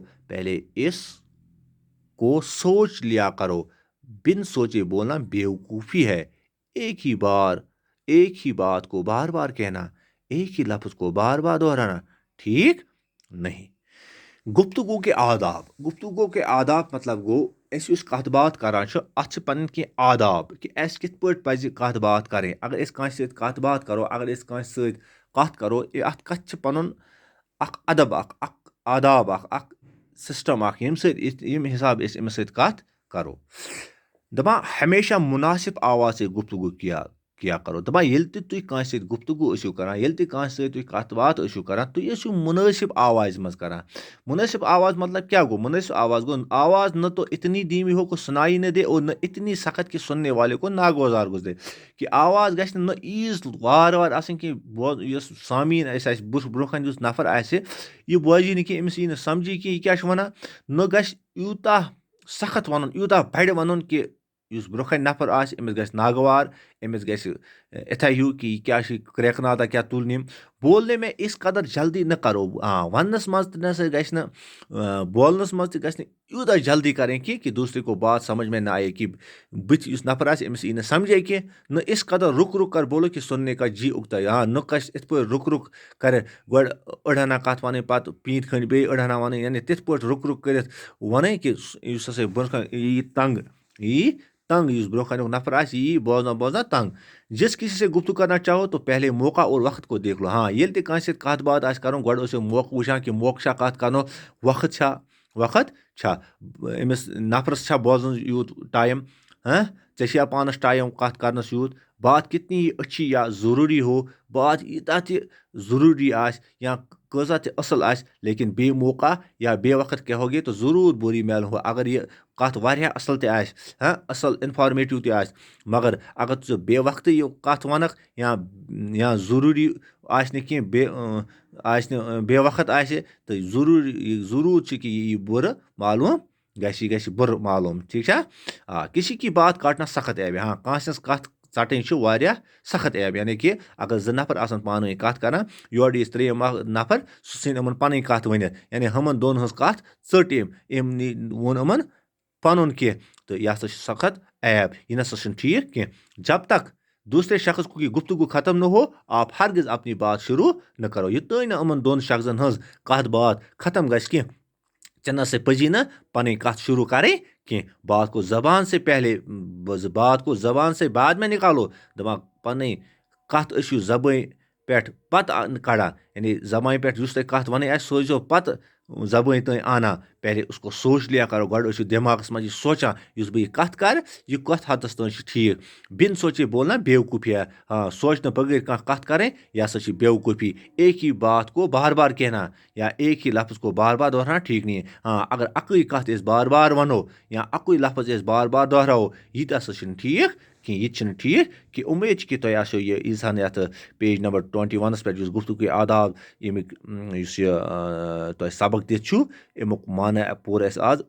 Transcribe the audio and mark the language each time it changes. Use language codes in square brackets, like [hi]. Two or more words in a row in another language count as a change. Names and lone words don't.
[ur] پہلے اس کو سوچ لیا کرو. بن سوچے بولنا بیوقوفی ہے. ایک ہی بات کو بار بار کہنا, ایک ہی لفظ کو بار بار دہرانا ٹھیک نہیں. گفتگو کے آداب [ks] مطلب گو اس یُس کتھ بات کران چھُ اتھ چھِ پنٕنۍ کینٛہہ آداب کہِ اَسہِ کِتھ پٲٹھۍ پَزِ کتھ بات کَرٕنۍ. اگر أسۍ کٲنٛسہِ سۭتۍ کتھ بات کرو, اگر أسۍ کٲنٛسہِ سۭتۍ کتھ کرو, اتھ کتھِ چھِ پنُن اکھ ادب اکھ آداب اکھ سسٹم اکھ ییٚمہِ حساب أسۍ أمِس سۭتۍ کتھ کرو. [ur] دپان ہمیشہ مناسب آواز سے گفتگو کیا کرو. [ks] دپان ییٚلہِ تہِ تُہۍ کٲنٛسہِ سۭتۍ گفتگو ٲسِو کران, ییٚلہِ تہِ کٲنٛسہِ سۭتۍ تُہۍ کتھ باتھ ٲسِو کران, تُہۍ ٲسِو مناسب آوازِ منٛز کران. مناسب آواز مطلب کیا گو؟ [ur] مناسب آواز گو آواز نہ تو اتنی دھیمی ہو کہ سنائی نہ دے اور نہ اتنی سخت کہ سننے والے کو ناگوار گزرے. [ks] کہ آواز گژھِ نہ ایٖژ وار آسٕنۍ کہِ یُس سامعیٖن اَسہِ برونٛہہ کَنہِ یُس نفر آسہِ یہِ بوزی نہٕ کینٛہہ, أمِس یی نہٕ سمجھی کینٛہہ یہِ کیاہ چھُ وَنان. نہ گژھِ یوٗتاہ سخت وَنُن, یوٗتاہ بَڑِ وَنُن کہِ یُس برونٛہہ کَنہِ نفر آسہِ أمِس گژھِ ناگوار, أمِس گژھِ اِتھَے ہیوٗ کہِ یہِ کیٛاہ چھِ کرٛٮ۪کہٕ کیٛاہ تُلنہِ. [ur] بولنے میں اس قدر جلدی نہ کرو. [ks] وننس منٛز تہِ نسا گژھِ نہٕ, بولنس منٛز تہِ گژھِ نہٕ یوٗتاہ جلدی کَرٕنۍ کہِ [ur] دوسرے کو بات سمجھ میں نہ آئے [ks] کہِ بٕتھِ یُس نفر آسہِ أمِس یی نہٕ سمجھے کینٛہہ. [ur] نہ اس قدر رُک کر بولو کہِ سُننے کا جی اُکتا جائے. [ks] نہ گژھِ یِتھ پٲٹھۍ رُک کرِ گۄڈٕ أڑ ہنا کَتھ وَنٕنۍ پَتہٕ پیٖنٛتۍ کھٔنٛڈۍ بیٚیہِ أڑ ہنا وَنٕنۍ, یعنی تِتھ پٲٹھۍ رُک کٔرِتھ وَنٕنۍ کہِ یُس ہسا برونٛہہ کَنہِ یی تنٛگ, یُس برونٛہہ کَنیُک نفر آسہِ یہِ یی بوزان تنٛگ. [ur] جس کسی سے گفتگو کرنا چاہو تو پہلے موقع اور وقت کو دیکھ لو. [ks] ییٚلہِ تہِ کٲنٛسہِ سۭتۍ کَتھ باتھ آسہِ کَرُن گۄڈٕ ٲسِو موقعہٕ وٕچھان کہِ موقعہٕ چھا کَتھ کَرنُک, وقت چھا أمِس نفرس چھا بوزنَس یوٗت ٹایم, ژےٚ چھیا پانس ٹایم کَتھ کرنس یوٗت. [ur] بات کتنی ہی اچھی یا ضروٗری ہو, [ks] بات ییٖژاہ تہِ ضروٗری آسہِ یا کۭژاہ تہِ اصل آسہِ [ur] لیکن بے موقع یا بے وقت کہو گے تو ضروٗر بُری معلوم ہو. [ks] اگر یہِ کتھ واریاہ اصل تہِ آسہِ, اصل انفارمیٹِو تہِ آسہِ, مگر اگر ژٕ بے وقتٕے یہِ کتھ وَنکھ یا ضروٗری آسہِ نہٕ کینٛہہ, آسہِ نہٕ بے وقت آسہِ تہٕ ضروٗر چھِ کہِ یہِ بُرٕ معلوم یہِ گژھِ بُرٕ معلوم. ٹھیٖک چھا. [ur] کسی کی بات کاٹنا سخت عیب ہے. [ks] کٲنٛسہِ ہٕنٛز کتھ ژٹٕنۍ چھِ واریاہ سخت عیب. یعنی کہِ اگر زٕ نفر آسن پانہٕ ؤنۍ کتھ کران, یورٕ یی ترٛیٚیِم نفر سُہ ژھٕنہِ یِمن پنٕنۍ کتھ ؤنِتھ, یعنی ہُمن دۄن ہٕنٛز کتھ ژٔٹ أمۍ ووٚن یِمن پنُن کینٛہہ, تہٕ یہِ ہسا چھُ سخت عیب. یہِ نسا چھُنہٕ ٹھیٖک کینٛہہ. [ur] جب تک دوسرے شخص کی گفتگو ختم نہ ہو آپ ہرگز اپنی بات شروع نہ کرو. [ks] یوٚتانۍ نہٕ یِمن دۄن شخصن ہٕنٛز کتھ باتھ ختم گژھِ کینٛہہ ژےٚ نسا پزی نہٕ پنٕنۍ کتھ شروع کرٕنۍ کینٛہہ. [ur] بات کو زبان سے بعد میں نکالو. [ks] دپان پنٕنۍ کتھ ٲسِو زبٲنۍ پٮ۪ٹھ پتہٕ کڑان, یعنی زبانہِ پٮ۪ٹھ یُس تۄہہِ کتھ وَنٕنۍ آسہِ سُہ ٲسۍزیو پتہٕ زبٲنۍ تانۍ آنان. [ur] پہلے اس کو سوچ لیا کرو, [ks] گۄڈٕ ٲسِو دٮ۪ماغس منٛز یہِ سونٛچان یُس بہٕ یہِ کتھ کرٕ یہِ کتھ حدس تانۍ چھِ ٹھیٖک. [ur] بِن سوچے بولنا بیوقوفی ہے. [ks] سونچنہٕ بغٲر کانٛہہ کتھ کرٕنۍ یہِ ہسا چھِ بیوقوفی. [ur] ایک ہی بات کو بار بار کہنا یا ایک ہی لفظ کو بار بار دہرانا ٹھیٖک نہیں. [ks] اگر اکٕے کتھ أسۍ بار بار ونو یا اکُے لفظ أسۍ بار بار دہراوو یہِ تہِ ہسا چھُنہٕ ٹھیٖک کینٛہہ. یہِ تہِ چھُنہٕ ٹھیٖک کہِ اُمید چھِ کہِ تۄہہِ آسیو یہِ ییٖژہن یتھ پیج نمبر 21 پٮ۪ٹھ یُس گفتگو آداب ییٚمیُک یُس یہِ تۄہہِ سبق دِتھ چھُ امیُک معنی پوٚر اَسہِ آز.